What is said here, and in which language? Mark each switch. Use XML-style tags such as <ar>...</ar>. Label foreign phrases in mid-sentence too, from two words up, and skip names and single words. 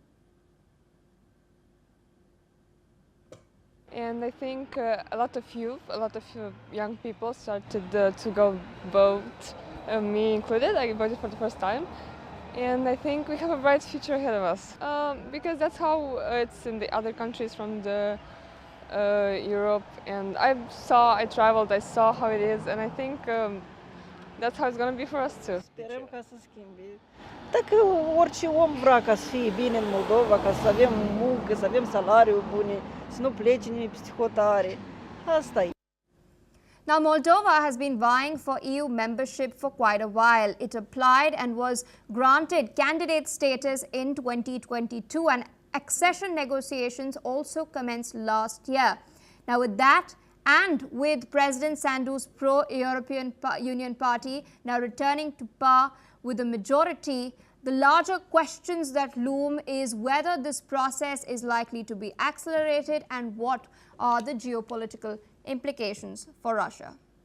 <en>And I think a lot of young people started to go vote, me included. I voted for the first time. And I think we have a bright future ahead of us, because that's how it's in the other countries from the Europe. And I traveled, I saw how it is, and I think that's how it's going to be for us too.</en> <ro>Sperăm ca să schimbe. Dacă orice om vrea ca să fie bine în Moldova, ca să avem muncă, să avem salariu bune, să nu plece nimeni peste hotare. Asta e.</ro> <en>Now, Moldova has been vying for EU membership for quite a while. It applied and was granted candidate status in 2022, and accession negotiations also commenced last year. Now, with that, and with President Sandu's pro-European Union party now returning to power with a majority, the larger questions that loom is whether this process is likely to be accelerated and what are the geopolitical implications for Russia.</en>